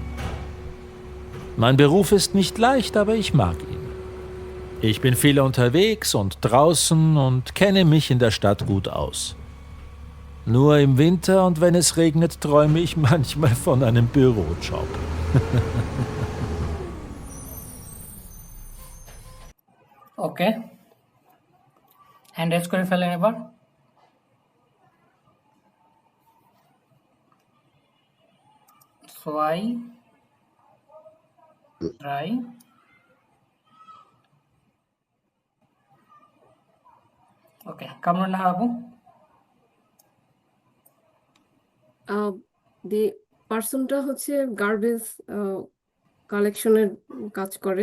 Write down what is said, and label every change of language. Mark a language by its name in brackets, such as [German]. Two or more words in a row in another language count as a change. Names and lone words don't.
[German] Mein Beruf ist nicht leicht, aber ich mag ihn. Ich bin viel unterwegs und draußen und kenne mich in der Stadt gut aus. Nur im Winter und wenn es regnet, träume ich manchmal von einem Bürojob. [Bangla] ওকে, হ্যান্ড রেজ করে ফেলেন এবার। [German] zwei, drei, [Bangla] ওকে, কামরুন্নাহার আপু। [English] the personটা [Bangla] হচ্ছে [English] garbage collectionের [Bangla] কাজ করে।